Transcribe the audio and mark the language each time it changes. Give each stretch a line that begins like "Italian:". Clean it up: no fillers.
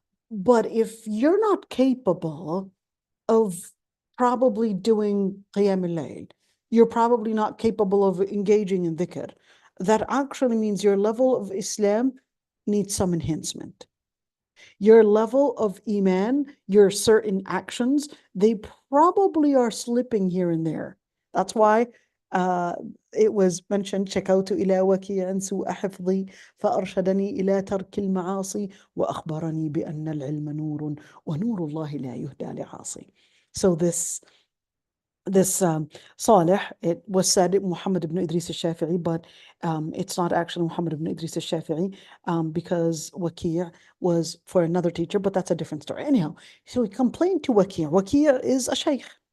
English: But if you're not capable of probably doing qiyam al-layl, you're probably not capable of engaging in dhikr. That actually means your level of Islam needs some enhancement. Your level of Iman, your certain actions, they probably are slipping here and there. That's why
Arabic: uh, it was mentioned شكوت إلى وكيع سوء حفظي فأرشدني إلى ترك المعاصي وأخبرني بأن العلم نور ونور الله لا يهدى لعاصي.
English: So this Salih, it was said Muhammad ibn Idris al-Shafi'i, but it's not actually Muhammad ibn Idris al-Shafi'i, because Waki' was for another teacher, but that's a different story. Anyhow, so he complained to Waki'. Waki' is a sheikh.